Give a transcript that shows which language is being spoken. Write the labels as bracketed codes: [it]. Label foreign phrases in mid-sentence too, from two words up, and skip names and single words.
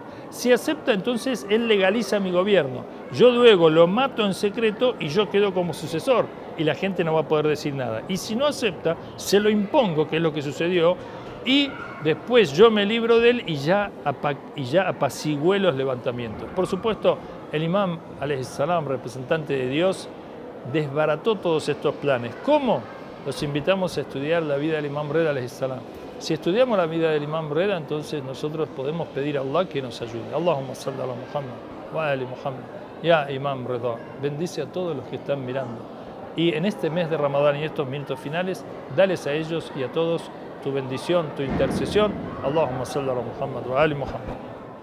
[es] Si acepta, entonces él legaliza mi gobierno. Yo luego lo mato en secreto y yo quedo como sucesor y la gente no va a poder decir nada. Y si no acepta, se lo impongo, que es lo que sucedió, y después yo me libro de él y ya apacigué los levantamientos. Por supuesto, el imam, [ar] عليه السلام, [es] representante de Dios, desbarató todos estos planes. ¿Cómo? Los invitamos a estudiar la vida del imam Rida, [ar] عليه السلام. [es] Si estudiamos la vida del imam Rida, entonces nosotros podemos pedir a Allah que nos ayude. [ar] اللهم صل على محمد وآل محمد. يا إمام [es] Rida, bendice a todos los que están mirando. Y en este mes de Ramadán y estos minutos finales, dales a ellos y a todos tu bendición, tu intercesión. [ar] اللهم صل على محمد وآل محمد.